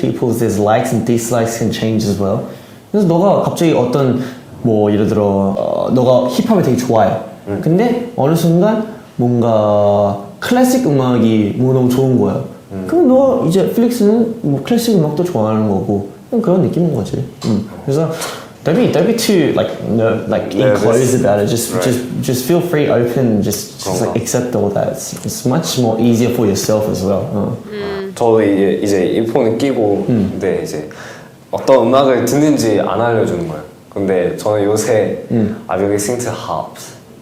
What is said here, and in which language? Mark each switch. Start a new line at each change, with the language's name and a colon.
English: People's likes and dislikes can change as well.
Korean: 그래서 너가 갑자기 어떤 뭐 예를 들어 너가 힙합을 되게 좋아해. 근데 어느 순간 뭔가 클래식 음악이 뭐 너무 좋은 거야. 그럼 너 이제 필릭스는 뭐 클래식 음악도 좋아하는 거고 그런 느낌인 거지. 그래서
English: don't be too like enclosed about it. Just feel free, open, just like accept all that. It's much more easier for yourself as well.
Korean: 저도 이제 이어폰을 끼고 근데 이제 어떤 음악을 듣는지 안 알려주는 거예요. 근데 저는 요새
English: I've been listening to hops.